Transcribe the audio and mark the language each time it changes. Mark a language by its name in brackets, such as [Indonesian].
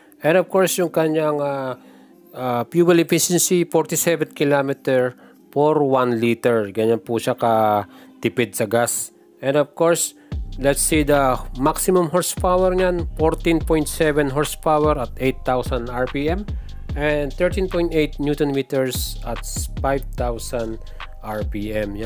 [English] And of course, [Filipino] yung kanyang [English] fuel efficiency, 47 km for 1 liter. [Filipino] Ganyan po siya katipid sa gas. [English] And of course, let's see the maximum horsepower niyan, 14.7 horsepower at 8,000 RPM and 13.8 Newton meters at 5,000 RPM.